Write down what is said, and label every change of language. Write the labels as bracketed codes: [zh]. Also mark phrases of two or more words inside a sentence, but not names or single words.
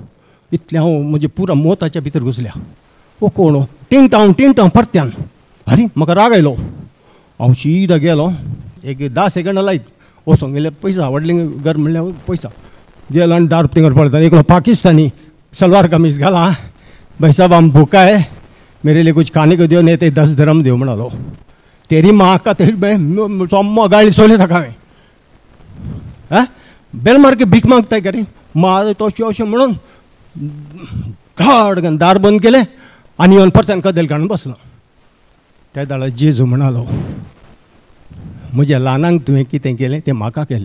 [kok] इतलें हांव म्हज्या पुरा मोताच्या भितर घुसल्या. ओ कोण? टिंग टांग परत्यान. अरे म्हाका राग आयलो. हांव सीदा गेलो. एक 10 सेकंडां लायत वचोंक गेले. पैसा व्हडलें घर म्हणल्यार पैसा गेलो आनी दार तिंगर पळयता. एकलो पाकिस्तानी सलवार कमीज घाला. [hi] भाई साहब हम भूखा है, मेरे लिए कुछ खाने को दियो, नहीं तो 10 धर्म दियो म्हणलो. तेरी माँ का [kok] सोम्मा गाळी सोयली ताका हांवें. [hi] बेल मार के [kok] भीक मागताय का रे? मार तोशें अशें म्हणून घाड दार बंद केलें आनी येवन परत्यान कदेल काडून बसलो. त्या दाडा जेजू म्हणलो, म्हज्या ल्हानांक तुवें कितें केलें तें म्हाका केलें.